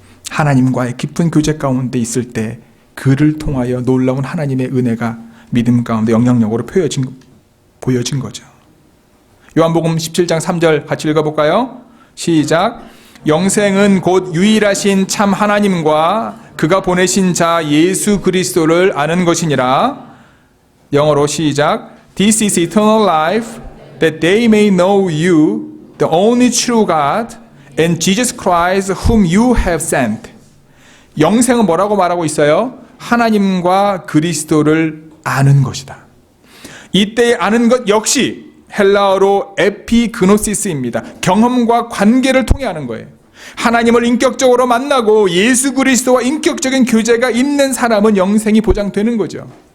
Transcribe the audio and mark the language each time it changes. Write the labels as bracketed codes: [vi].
[ko] 하나님과의 깊은 교제 가운데 있을 때 그를 통하여 놀라운 하나님의 은혜가 믿음 가운데 영향력으로 보여진 거죠. 요한복음 17장 3절 같이 읽어볼까요? 시작. 영생은 곧 유일하신 참 하나님과 그가 보내신 자 예수 그리스도를 아는 것이니라. 영어로 시작. [en] This is eternal life, that they may know you, the only true God, and Jesus Christ whom you have sent. [ko] 영생은 뭐라고 말하고 있어요? 하나님과 그리스도를 아는 것이다. 이때 아는 것 역시 헬라어로 에피그노시스입니다. 경험과 관계를 통해 아는 거예요. 하나님을 인격적으로 만나고 예수 그리스도와 인격적인 교제가 있는 사람은 영생이 보장되는 거죠.